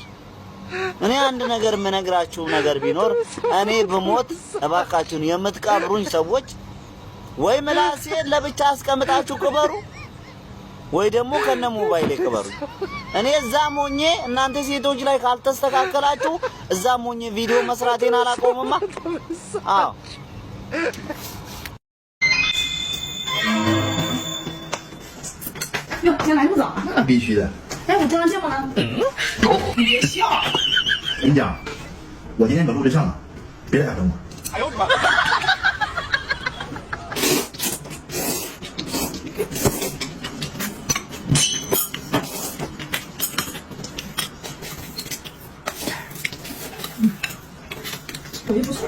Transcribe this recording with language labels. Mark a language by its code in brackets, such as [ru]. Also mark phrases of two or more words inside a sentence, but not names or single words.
[am] እኔ አንድ ነገር የምነግራችሁ ነገር ቢኖር እኔ በሞት እባካችሁን የምትቀብሩኝ ሰዎች ወይ ምላሴ ለብቻ አስቀምጣችሁ ቅበሩ ወይ ደግሞ ከነ ሞባይል ቅበሩ። እኔ እዛም ሆኜ እናንተ ሴቶች ላይ ካልተስተካከላችሁ እዛም ሆኜ ቪዲዮ መስራቴን አላቆምማ። አዎ [zh] 那必须的。哎，我真的这么了？你别笑。我跟你讲，我今天可录着上了，别打动我。哎呦我的妈！我也不错。